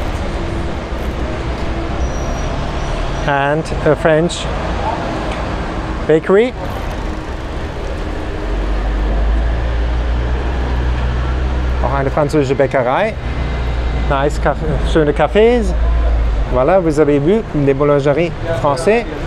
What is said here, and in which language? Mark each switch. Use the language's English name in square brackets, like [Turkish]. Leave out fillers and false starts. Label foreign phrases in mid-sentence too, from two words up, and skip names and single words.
[English] And a French bakery. [German] Auch eine französische Bäckerei. Nice schöne Cafés. [French] Voilà, vous avez vu des boulangeries françaises.